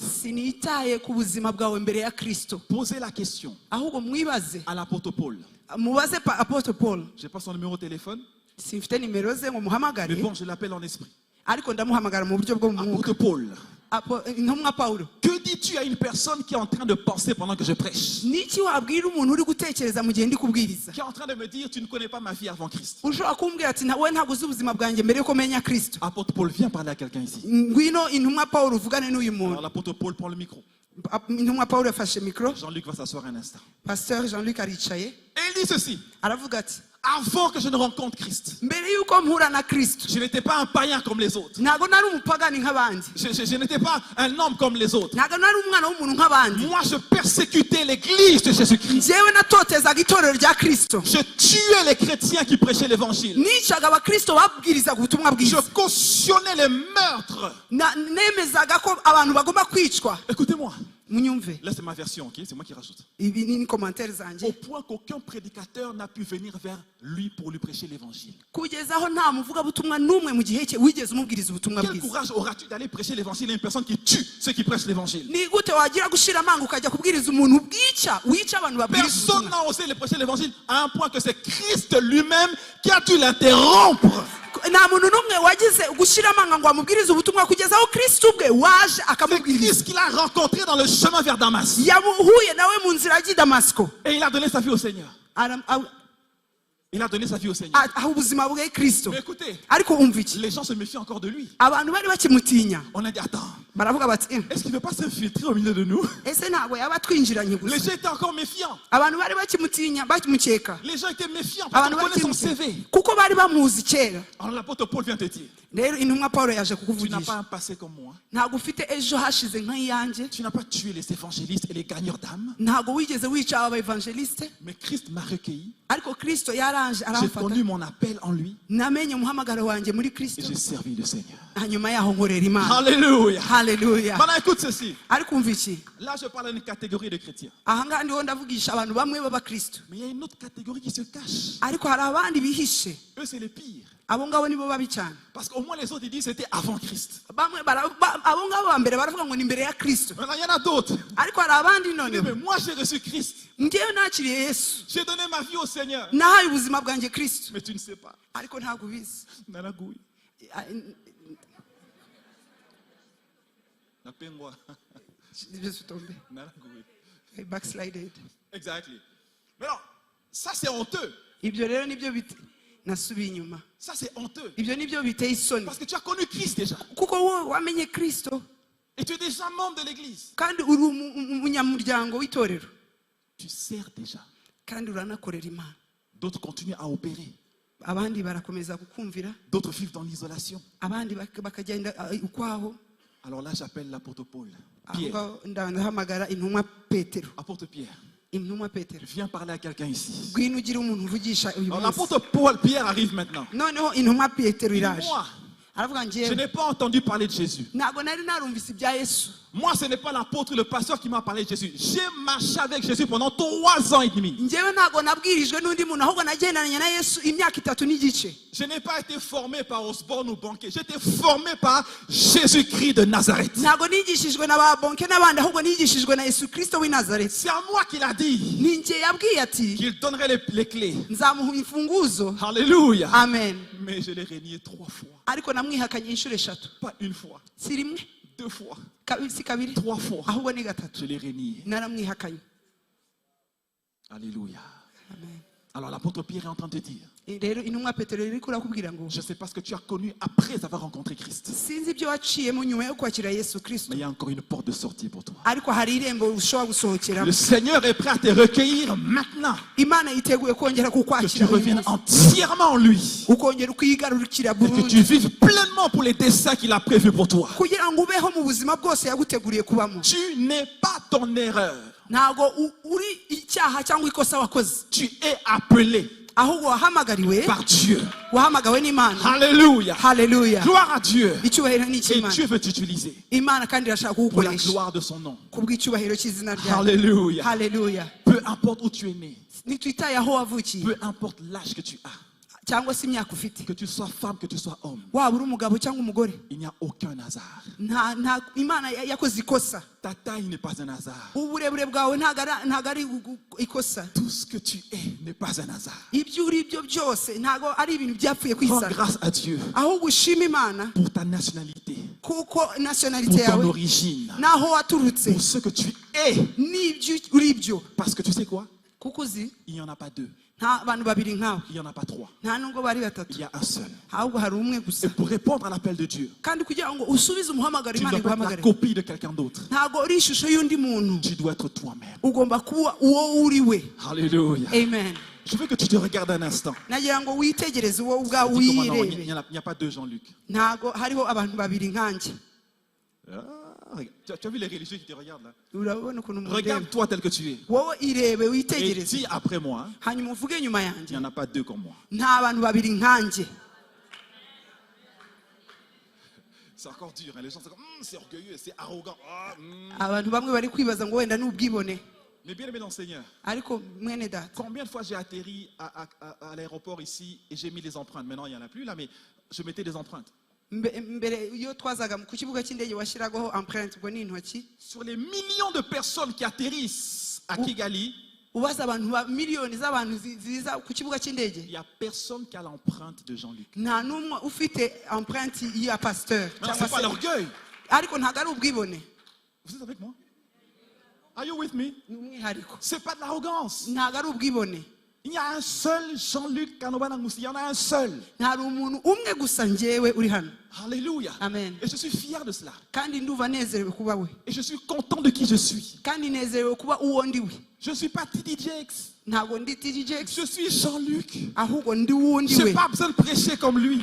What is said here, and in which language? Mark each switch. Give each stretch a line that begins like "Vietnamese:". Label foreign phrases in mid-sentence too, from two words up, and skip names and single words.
Kinyarwanda: sinitaye ku buzima bwawe mbere ya Kristo.
French: Posez la question
Kinyarwanda: Ahubwo mwibaze,
French: à l'apôtre Paul.
Kinyarwanda: mubaze
English: Apostle Paul.
French: Je n'ai pas son numéro de téléphone,
Kinyarwanda: Simfite nimero ze ngo
French: mais
Kinyarwanda: muhamagare,
French: bon, je l'appelle en esprit.
Kinyarwanda: ariko ndamuhamagara mu buryo bwo mu mwuka.
French: Apôtre Paul,
Kinyarwanda: intumwa Pawulo,
French: Que dis-tu à une personne qui est en train de penser pendant que je prêche?
Kinyarwanda: niki wabwira umuntu uri gutekereza mu gihe ndi kubwiriza?
French: Qui est en train de me dire, tu ne connais pas ma vie avant Christ.
Kinyarwanda: Ushobora kumbwira ati we ntabwo uzi ubuzima bwanjye mbere yuko menya Kristo.
French: Apôtre Paul, viens parler à quelqu'un ici.
Kinyarwanda: Ngwino intumwa Pawulo uvugane n'uyu
French: Alors
Kinyarwanda: muntu.
French: l'apôtre Paul prend le micro.
Kinyarwanda: Intumwa Pawulo yafashe mikoro,
French: Jean-Luc va s'asseoir un instant.
Kinyarwanda: Pasteur Jean-Luc aricaye,
French: Et il dit ceci.
Kinyarwanda: aravuga ati
French: Avant que je ne rencontre Christ,
Kinyarwanda: mbere yuko mpura na Kristo
French: je n'étais pas un païen comme les autres.
Kinyarwanda: ntabwo nari umupagani nk'abandi,
French: Je n'étais pas un homme comme les autres.
Kinyarwanda: ntabwo nari umwana w'umuntu nk'abandi.
French: Moi, je persécutais l'église de Jésus-Christ.
Kinyarwanda: njyewe natotezaga itorero rya Kristo,
French: Je tuais les chrétiens qui prêchaient l'évangile.
Kinyarwanda: nicaga abakristo babwirizaga ubutumwa
French: Je
Kinyarwanda: bwiza,
French: cautionnais les meurtres.
Kinyarwanda: nemezaga ko abantu bagomba kwicwa.
French: Écoutez-moi.
Kinyarwanda: Munyumve,
French: Là, c'est ma version, ok? C'est moi qui rajoute.
Kinyarwanda: ibi ni commentaire
French: Au
Kinyarwanda: zanjye,
French: point qu'aucun prédicateur n'a pu venir vers lui pour lui prêcher l'évangile.
Kinyarwanda: kugeza aho nta muvugabutumwa n'umwe mu gihe cye wigeze umubwiriza ubutumwa
French: Quel
Kinyarwanda: bwiza.
French: courage auras-tu d'aller prêcher l'évangile à une personne qui tue ceux qui prêchent l'évangile?
Kinyarwanda: Ni gute wagira gushira amanga ukajya kubwiriza umuntu wica abantu babwiriza
French: Personne
Kinyarwanda: ubutumwa?
French: n'a osé le prêcher l'évangile à un point que c'est Christ lui-même qui a dû l'interrompre.
Kinyarwanda: nta muntu n'umwe wagize gushira amanga ngo amubwirize ubutumwa kugeza aho Kristo ubwe waje
French: C'est
Kinyarwanda: akamubwiriza.
French: Christ qu'il a rencontré dans le chemin vers Damas.
Kinyarwanda: yahuye nawe mu nzira ajya i Damasiko,
French: Et il a donné sa vie au Seigneur. Aram- aw- Il a donné sa vie au Seigneur.
Kinyarwanda: aha ubuzima bwe Kristo.
French: Mais écoutez,
Kinyarwanda: Ariko umva iki,
French: les gens se méfient encore de lui.
Kinyarwanda: abantu bari bakimutinya
French: On a dit, attends,
Kinyarwanda: baravuga bati
French: est-ce qu'il ne veut pas s'infiltrer au milieu de nous?
Kinyarwanda: ese ntabwo yaba twinjiranye
French: Les
Kinyarwanda: gusa.
French: gens étaient encore méfiants.
Kinyarwanda: Abantu bari bakimutinya bakimukeka,
French: Les gens étaient méfiants parce
Kinyarwanda: abantu
French: qu'on connaît son
Kinyarwanda: bakimutinya
French: CV.
Kinyarwanda: kuko bari bamuzi kera.
French: Alors l'apôtre Paul vient te dire,
Kinyarwanda: Rero intumwa Pawulo yaje
French: tu n'as
Kinyarwanda: kukuvugisha,
French: pas un passé comme moi.
Kinyarwanda: ntabwo ufite ejo hashize nk'iyanjye,
French: Tu n'as pas tué les évangélistes et les gagneurs d'âmes.
Kinyarwanda: ntabwo wigeze wica aba evangeliste,
French: Mais Christ m'a recueilli.
Kinyarwanda: ariko Kristo yaranje
French: J'ai
Kinyarwanda: aramfata,
French: connu mon appel en lui
Kinyarwanda: namenye umuhamagaro wanjye muri
French: et
Kinyarwanda: Kristo,
French: j'ai servi le Seigneur.
Kinyarwanda: hanyuma yaho nkorera Imana.
French: Alléluia.
Kinyarwanda: Haleluya.
French: Maintenant écoute ceci.
Kinyarwanda: Ariko umva iki,
French: Là je parle d'une catégorie de chrétiens.
Kinyarwanda: aha ngaha ndiho ndavugisha abantu bamwe b'abakristo,
French: Mais il y a une autre catégorie qui se cache.
Kinyarwanda: ariko hari abandi bihishe,
French: Eux c'est les pires.
Kinyarwanda: abo ngabo nibo babi cyane.
French: Parce qu'au moins les autres ils disent c'était avant Christ.
Kinyarwanda: Bamwe abo ngabo ba mbere baravuga ngo ni imbere ya Kristo,
French: Maintenant il y en a d'autres.
Kinyarwanda: ariko hari abandi
French: Ils disent, mais
Kinyarwanda: none
French: moi j'ai reçu Christ.
Kinyarwanda: ngewe nakiriye Yesu,
French: J'ai donné ma vie au Seigneur.
Kinyarwanda: nahaye ubuzima bwanjye Kristo,
French: Mais tu ne sais pas.
Kinyarwanda: ariko ntabwo ubizi. Nanagoui. Napengwa. Nanagoui.
English: Backslided. Exactly.
French: Mais non, ça c'est honteux.
Kinyarwanda: Ibyo rero nibyo nasubiye inyuma,
French: Ça c'est honteux.
Kinyarwanda: ibyo nibyo biteye isoni,
French: Parce que tu as connu Christ déjà.
Kinyarwanda: kuko wowe wamenye Kristo
French: Et tu es déjà membre de l'église.
Kinyarwanda: kandi uri umunyamuryango w'itorero
French: Tu sers déjà.
Kinyarwanda: kandi uranakorera Imana.
French: D'autres continuent à opérer.
Kinyarwanda: Abandi barakomeza kukumvira,
French: D'autres vivent dans l'isolation.
Kinyarwanda: abandi bakagenda ukwaho.
French: Alors là, j'appelle l'apôtre Paul.
Kinyarwanda: Aho Pierre. ngaho ndahamagara intumwa Petero.
French: Apôtre Pierre,
Kinyarwanda: Intumwa Petero,
French: viens parler à quelqu'un ici.
Kinyarwanda: ngwino ugire umuntu uvugisha uyu
French: Alors
Kinyarwanda: munsi.
French: l'apôtre Paul, Pierre arrive maintenant.
Kinyarwanda: Noneho intumwa Petero iraje,
French: Moi,
Kinyarwanda: aravuga
French: je
Kinyarwanda: njyewe
French: n'ai pas entendu parler de Jésus.
Kinyarwanda: ntabwo nari narumvise ibya Yesu.
French: Moi, ce n'est pas l'apôtre, le pasteur qui m'a parlé de Jésus. J'ai marché avec Jésus pendant 3 ans et demi.
Kinyarwanda: Njyewe ntabwo nabwirijwe n'undi muntu, ahubwo nagendanye na Yesu imyaka 3 n'igice.
French: Je n'ai pas été formé par Osborne ou Banquet. J'ai été formé par Jésus-Christ de Nazareth.
Kinyarwanda: Ntabwo nigishijwe na ba Bonke n'abandi, ahubwo nigishijwe na Yesu Kristo w'i Nazareti.
French: C'est à moi qu'il a dit
Kinyarwanda: Ni njye yabwiye ati
French: qu'il donnerait les clés.
Kinyarwanda: nzamuha imfunguzo.
French: Alléluia.
Kinyarwanda: Amen.
French: Mais je l'ai renié 3 fois.
Kinyarwanda: Ariko namwihakanye inshuro 3,
French: Pas une fois,
Kinyarwanda: si rimwe
French: 2 fois,
Kinyarwanda: si kabiri,
French: 3 fois.
Kinyarwanda: ahubwo ni 3.
French: Je l'ai renié.
Kinyarwanda: Naramwihakanye.
French: Alléluia.
Kinyarwanda: Amen.
French: Alors l'apôtre Pierre est en train de te dire,
Kinyarwanda: Rero intumwa Petero iri kurakubwira ngo
French: je ne sais pas ce que tu as connu après avoir rencontré Christ.
Kinyarwanda: sinzi ibyo waciyemo nyuma yo kwakira Yesu Kristo,
French: Mais il y a encore une porte de sortie pour toi.
Kinyarwanda: ariko hari irembo ushobora gusohokeramo.
French: Le Seigneur est prêt à te recueillir maintenant.
Kinyarwanda: Imana yiteguye kongera
French: Que tu
Kinyarwanda: kukwakira uyu
French: reviennes
Kinyarwanda: munsi,
French: entièrement en lui.
Kinyarwanda: ukongera ukigarurikira
French: Et que
Kinyarwanda: burundu,
French: tu vives pleinement pour les desseins qu'il a prévus pour toi.
Kinyarwanda: kugira ngo ubeho mu buzima bwose yaguteguriye kubamo.
French: Tu n'es pas ton erreur.
Kinyarwanda: Ntabwo uri icyaha cyangwa ikosa wakoze,
French: Tu es appelé
Kinyarwanda: ahubwo wahamagariwe,
French: par Dieu.
Kinyarwanda: wahamagawe n'Imana.
French: Alléluia.
Kinyarwanda: Haleluya.
French: Gloire à Dieu.
Kinyarwanda: Icyubahiro ni
French: Et Dieu
Kinyarwanda: icy'Imana.
French: veut t'utiliser
Kinyarwanda: Imana kandi irashaka
French: pour la
Kinyarwanda: kugukoresha
French: gloire de son nom.
Kinyarwanda: kubw'icyubahiro cy'izina ryayo.
French: Alléluia.
Kinyarwanda: Haleluya.
French: Peu importe où tu es né,
Kinyarwanda: Nitwitaye aho wavukiye
French: peu importe l'âge que tu as,
Kinyarwanda: cyangwa se imyaka ufite,
French: que tu sois femme, que tu sois homme,
Kinyarwanda: waba uri umugabo cyangwa umugore,
French: il n'y a aucun hasard.
Kinyarwanda: Imana yakoze ikosa.
French: Ta taille n'est pas un hasard.
Kinyarwanda: Uburebure bwawe ntabwo ari ikosa.
French: Tout ce que tu es n'est pas un hasard.
Kinyarwanda: Ibyo uri byo byose ntabwo ari ibintu byapfuye
French: Rends
Kinyarwanda: kwisana,
French: grâce à Dieu
Kinyarwanda: ahubwo ushima Imana
French: pour ta nationalité.
Kinyarwanda: kuko nationality
French: pour ton
Kinyarwanda: yawe
French: origine,
Kinyarwanda: naho waturutse
French: pour ce que tu es.
Kinyarwanda: n'ibyo uri byo.
French: Parce que tu sais quoi?
Kinyarwanda: Kuko uzi
French: Il n'y en a pas deux,
Kinyarwanda: nta bantu babiri nkawe,
French: il n'y en a pas trois,
Kinyarwanda: nta nubwo bari
French: il
Kinyarwanda: batatu,
French: y a un seul.
Kinyarwanda: ahubwo hari umwe gusa.
French: Et pour répondre à l'appel de Dieu,
Kinyarwanda: Kandi kugira ngo usubize umuhamagaro
French: tu ne
Kinyarwanda: Imana
French: dois pas être la
Kinyarwanda: iguhamagare,
French: copie de quelqu'un d'autre.
Kinyarwanda: ntago uri ishusho y'undi muntu,
French: Tu dois être toi-même.
Kinyarwanda: ugomba kuba uwo uri we.
French: Alléluia.
Kinyarwanda: Amen.
French: Je veux que tu te regardes un instant.
Kinyarwanda: nagira ngo witegereze wowe ubwawe
French: Dis comment non, il
Kinyarwanda: wirebe.
French: n'y a pas deux Jean-Luc.
Kinyarwanda: Ntago hariho abantu babiri nkanjye.
French: Ah, tu as vu les religieux qui te regardent là?
Kinyarwanda: Urabona ukuntu mundeba.
French: Regarde-toi tel que tu es.
Kinyarwanda: Wowe irebe
French: Et
Kinyarwanda: witegereze,
French: dis après moi, hein,
Kinyarwanda: hanyuma uvuge nyuma
French: il
Kinyarwanda: yanjye,
French: n'y en a pas deux comme moi.
Kinyarwanda: nta bantu babiri nkanjye.
French: C'est encore dur, hein. Les gens sont comme, c'est orgueilleux, c'est arrogant. Ah,
Kinyarwanda: Abantu bamwe bari kwibaza ngo wenda n'ubwibone,
French: Mais bien aimé dans le Seigneur,
Kinyarwanda: ariko mwene data,
French: combien de fois j'ai atterri à l'aéroport ici et j'ai mis les empreintes? Maintenant, il n'y en a plus là, mais je mettais des empreintes.
Kinyarwanda: mbere iyo twazaga ku kibuga cy'indege washyiragaho empreinte, ubwo ni intoki.
French: Sur les millions de personnes qui atterrissent à Kigali,
Kinyarwanda: Ubaza abantu miliyoni z'abantu ziza ku kibuga cy'indege,
French: il n'y a personne qui a l'empreinte de Jean-Luc.
Kinyarwanda: nta n'umwe ufite empreinte ya pasteur
French: Mais
Kinyarwanda: cyangwa
French: c'est pas
Kinyarwanda: se,
French: l'orgueil.
Kinyarwanda: ariko ntabwo ari ubwibone,
French: Vous êtes avec moi?
English: Are you with me?
Kinyarwanda: ni umwihariko,
French: C'est pas de l'arrogance.
Kinyarwanda: ntabwo ari ubwibone.
French: Il y a un seul Jean-Luc Kanobana Moussi. Il y en a un seul.
Kinyarwanda: Hari umuntu umwe gusa njyewe uri hano.
French: Alléluia.
Kinyarwanda: Amen.
French: Et je suis fier de cela.
Kinyarwanda: Kandi ndumva nezerewe kuba we,
French: Et je suis content de qui je suis.
Kinyarwanda: kandi nezerewe kuba uwo ndi we.
French: Je ne suis pas Tidi Jakes.
Kinyarwanda: Ntabwo ndi TJ,
French: Je suis Jean-Luc.
Kinyarwanda: ahubwo ndi wundi
French: Je n'ai
Kinyarwanda: we.
French: pas besoin de prêcher comme lui.